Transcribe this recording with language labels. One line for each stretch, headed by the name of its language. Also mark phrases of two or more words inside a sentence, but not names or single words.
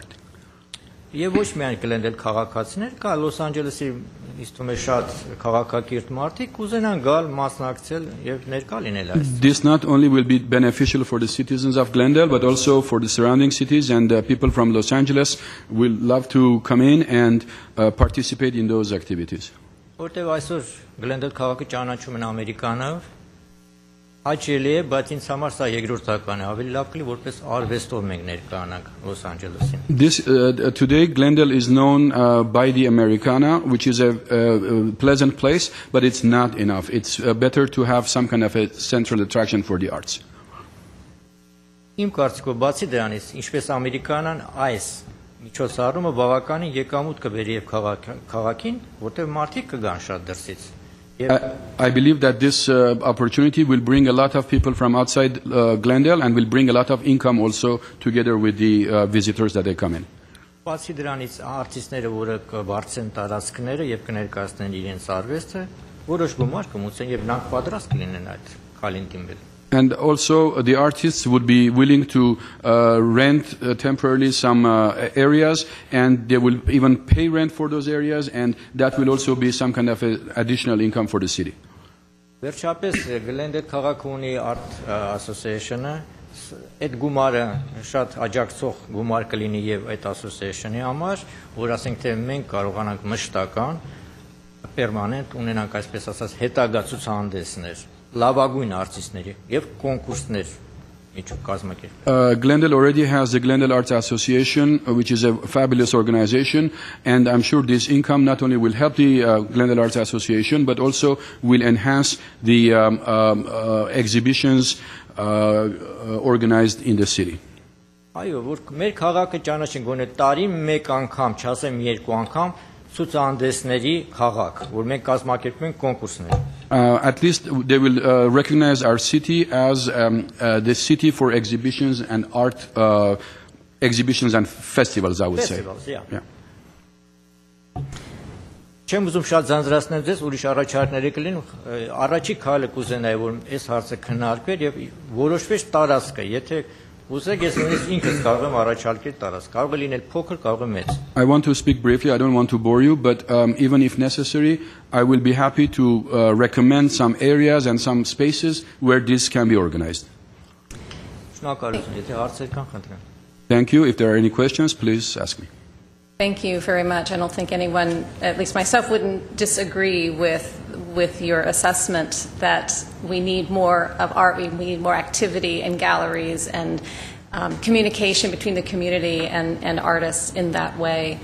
Armenian: Եվ ոչ միայն Glendale քաղաքացիներ, կա Լոս Անջելեսի իստում է շատ քաղաքակիրթ մարդիկ կուզենան գալ մասնակցել եւ ներկա լինել այս։
English: This not only will be beneficial for the citizens of Glendale but also for the surrounding cities, and people from Los Angeles will love to come in and participate in those activities.
Armenian: Որտեւ այսօր Glendale քաղաքը ճանաչում են ամերիկանով, հաճելի է, բայց ինձ համար սա երկրորդական է, ավելի լավ կլինի որպես արվեստով մենք ներկայանանք Los Angeles-ին։
English: This today Glendale is known by the Americana, which is a pleasant place, but it's not enough. It's better to have some kind of a central attraction for the arts.
Armenian: Իմ կարծիքով բացի դրանից, ինչպես ամերիկանան այս միջոցառումը բավականին եկամուտ կբերի եւ քաղաքին, որտեղ մարդիկ կգան շատ դրսից։
English: I believe that this opportunity will bring a lot of people from outside Glendale and will bring a lot of income also together with the visitors that they come in.
Armenian: Բացի դրանից արտիստները, որը կբարձեն տարածքները եւ կներկայացնեն իրենց արվեստը, որոշ գումար կմուծեն եւ նրանք պատրաստ կլինեն այդ քալին դիմել։
English: And also the artists would be willing to rent temporarily some areas, and they will even pay rent for those areas, and that will also be some kind of additional income for the city.
Armenian: Վերջապես Glendale քաղաքը ունի Art Association-ը, այդ գումարը շատ աջակցող գումար կլինի եւ այդ association-ի համար, որ ասենք թե մենք կարողանանք մշտական պերմանենտ ունենանք այսպես ասած հետագա ցուցահանդեսներ լավագույն արտիստների եւ կոնկուրսներ միջուկ կազմակերպել։
English: Glendale already has the Glendale Art Association, which is a fabulous organization, and I'm sure this income not only will help the Glendale Arts Association but also will enhance the exhibitions organized in the city.
Armenian: Այո, որ մեր քաղաքը ճանաչեն գոնե տարի մեկ անգամ, չասեմ երկու անգամ ցուցահանդեսների քաղաք, որ մենք կազմակերպում ենք կոնկուրսներ։
English: At least they will recognize our city as the city for exhibitions and art exhibitions and festivals, I would say. Festivals, yeah.
Armenian: Չեմ ուզում շատ ձանձրացնել ձեզ, ուրիշ առաջարկներ կլինեն։ Առաջի քայլը կուզենայի, որ այս հարցը քննարկվեր եւ որոշվեր տարածքը, եթե Ուզեք ես նույնիսկ ինքս կարող եմ առաջարկել տարած։ Կարող է լինել փոքր, կարող է մեծ։
English: I want to speak briefly. I don't want to bore you, but even if necessary, I will be happy to recommend some areas and some spaces where this can be organized.
Armenian: Շնորհակալություն, եթե հարցեր կան, խնդրեմ։
English: Thank you. If there are any questions, please ask me. Thank you very much. I don't think anyone, at least myself, wouldn't disagree with your assessment that we need more of art, we need more activity in galleries and communication between the community and artists in that way.